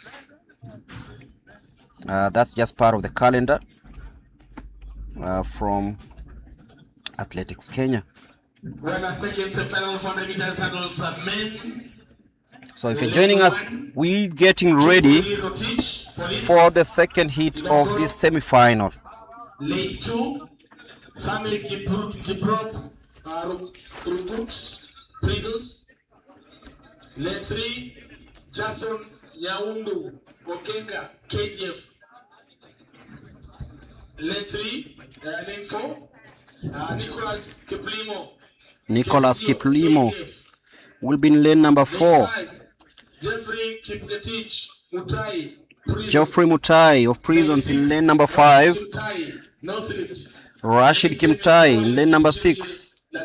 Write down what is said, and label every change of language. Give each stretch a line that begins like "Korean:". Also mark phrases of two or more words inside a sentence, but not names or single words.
English: That's just part of the calendar from Athletics Kenya. So if you're joining us, we're getting ready for the second heat of this semi-final. Lane 2, Samuel Kiprop, Prisons. Lane 3, Jason Yaundu, Okenga, KDF. Lane 3, Lane 4, Nicholas Kiplimo will be in lane number 4. Geoffrey Mutai of Prisons in lane number 5. Rashid Kimtai in lane number 6.